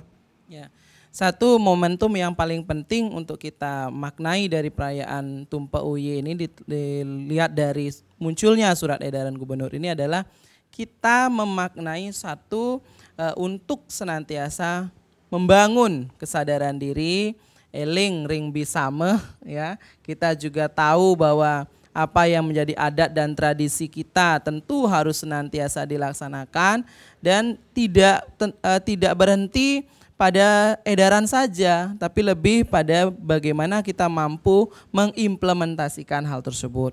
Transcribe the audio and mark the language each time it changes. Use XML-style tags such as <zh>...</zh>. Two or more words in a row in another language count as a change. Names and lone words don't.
<id>Ya, satu momentum yang paling penting untuk kita maknai dari perayaan Tumpak Uye ini dilihat dari munculnya surat edaran gubernur ini adalah kita memaknai satu untuk senantiasa membangun kesadaran diri,</id> <ban>eling ring bisame ya.</ban> <id>Kita juga tahu bahwa apa yang menjadi adat dan tradisi kita tentu harus senantiasa dilaksanakan dan tidak berhenti pada edaran saja, tapi lebih pada bagaimana kita mampu mengimplementasikan hal tersebut.</id>